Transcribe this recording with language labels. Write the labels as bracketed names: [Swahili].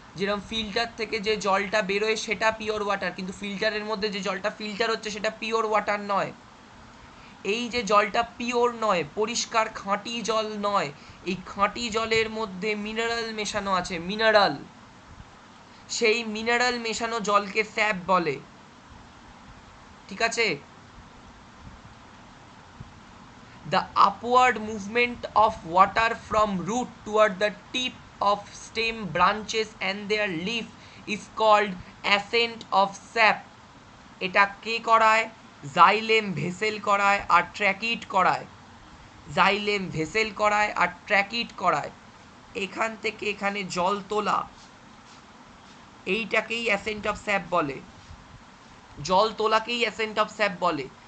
[Bangla] যেরকম ফিল্টার থেকে যে জলটা বেরোয় সেটা পিওর ওয়াটার, কিন্তু ফিল্টারের মধ্যে যে জলটা ফিল্টার হচ্ছে সেটা পিওর ওয়াটার নয়। এই যে জলটা পিওর নয়, পরিষ্কার খাঁটি জল নয়, এই খাঁটি জলের মধ্যে মিনারেল মেশানো আছে, মিনারেল। সেই মিনারেল মেশানো জলকে স্যাপ বলে। ঠিক আছে, [English] the upward movement of water from root toward the tip of stem branches and their leaf is called ascent of sap. [Bangla] এটা কে করায়, জাইলেম ভেসেল করায় আর ট্র্যাকিট করায়। জাইলেম ভেসেল করায় আর ট্র্যাকিট করায়। এখান থেকে এখানে জল তোলা, এইটাকেই অ্যাসেন্ট অফ স্যাপ বলে, জল তোলাকেই অ্যাসেন্ট অফ স্যাপ বলে।